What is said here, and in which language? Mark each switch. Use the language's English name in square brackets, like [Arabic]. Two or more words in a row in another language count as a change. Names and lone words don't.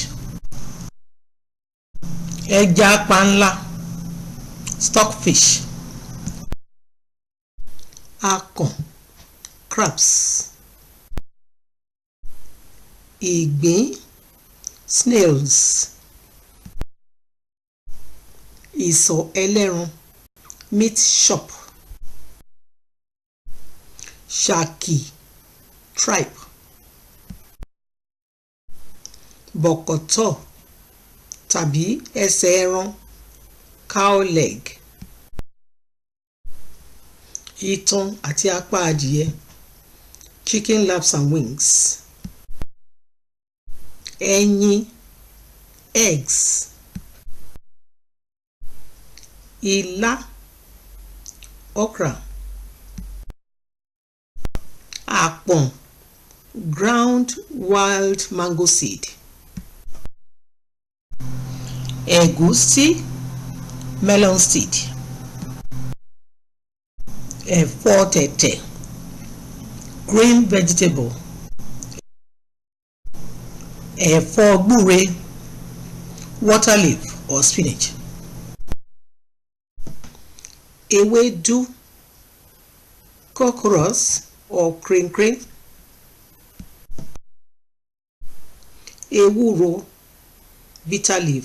[Yoruba] Ẹja panla, stockfish. Akàn, crabs. Ìgbín, snails. Ìsọ̀ ẹlẹ́ran, [English] meat chop. [Yoruba] Ṣàkì, tripe. Bọ̀kọ̀tọ̀ tàbí ẹsẹ̀ ẹran, [English] cow leg. [Yoruba] Itan àti apá adìyẹ, [English] chicken laps and wings. [Yoruba] Ẹyin, eggs. Ilá, okra. Àpọ̀n, [English] ground wild mango seed. [Yoruba] Ẹ̀gúsí, [English] melon seed. [Yoruba] Ẹ̀fọ́ tẹ̀tẹ̀, [English] green vegetable. [Yoruba] Ẹ̀fọ́ gbúre, [English] water leaf or spinach. [Yoruba] Ewédú, [English] cockroach or crinkle. [Yoruba] Ewúro, [English] bitter leaf.